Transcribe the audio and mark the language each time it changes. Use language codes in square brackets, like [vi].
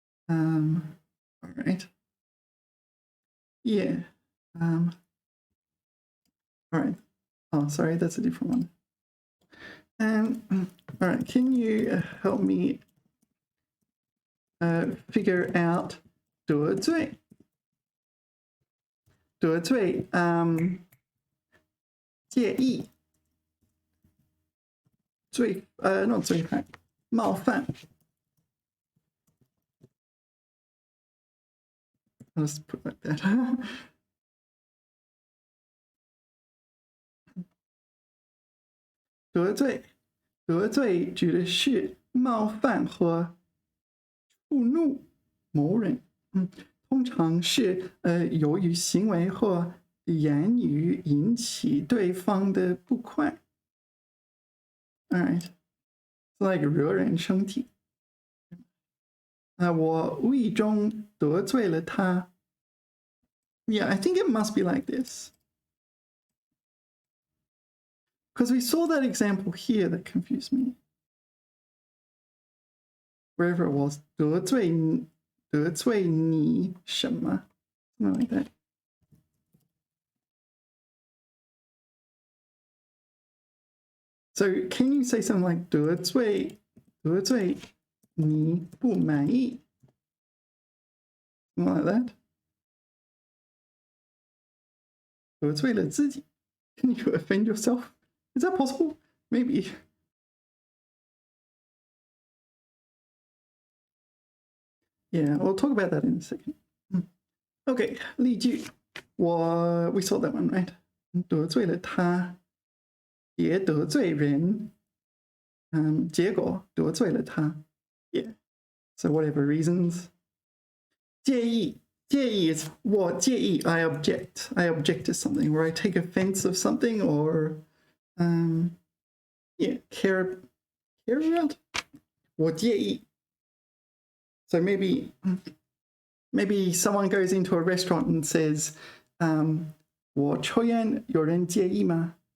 [en] All right. Yeah. All right. Oh, sorry, that's a different one. All right, can you help me figure out 得罪? [zh] 得罪, 介意, not 罪犯, 冒犯. [en] Let's put it like that. [zh] 得罪指的是冒犯和触怒某人，通常是由于行为或言语引起对方的不快。 [en] All right, it's like [zh] 惹人生气。我无意中得罪了他。 [en] Yeah, I think it must be like this. Because we saw that example here that confused me. Wherever it was, [zh] 得罪你什么? [en] Something like that. So can you say something like [zh] 得罪你不满意? [en] Something like that. [zh] 得罪了自己. [en] Can you offend yourself? Is that possible? Maybe. Yeah, we'll talk about that in a second. Okay, 例句.We saw that one, right? [zh] 得罪了他，也得罪人，结果得罪了他。 [en] Yeah. So whatever reasons. 介意 is [zh] 我介意 [en] I object to something, or I take offense of something, or care about. [zh] 我介意. [en] So maybe someone goes into a restaurant and says, [zh] 我抽烟有人介意吗?